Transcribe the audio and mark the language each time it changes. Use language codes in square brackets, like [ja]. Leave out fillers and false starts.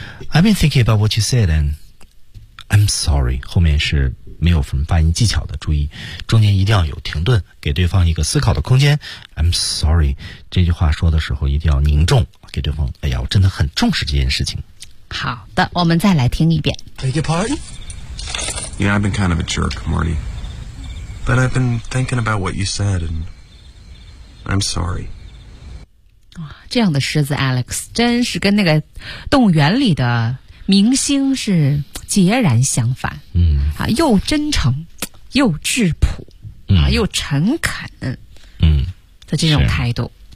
[en] I've been thinking about what you said, and I'm sorry. [zh] 后面是没有什么发音技巧的，注意中间一定要有停顿，给对方一个思考的空间。 [en] I'm sorry [zh] 这句话说的时候一定要凝重，给对方，哎呀，我真的很重视这件事情。好的，我们再来听一遍。 [en] Beg your pardon? You know, I've been kind of a jerk, Marty. But I've been thinking about what you said, and I'm sorry. [zh] 这样的狮子 Alex 真是跟那个动物园里的明星是截然相反，又真诚，又质朴，又诚恳，的这种态度。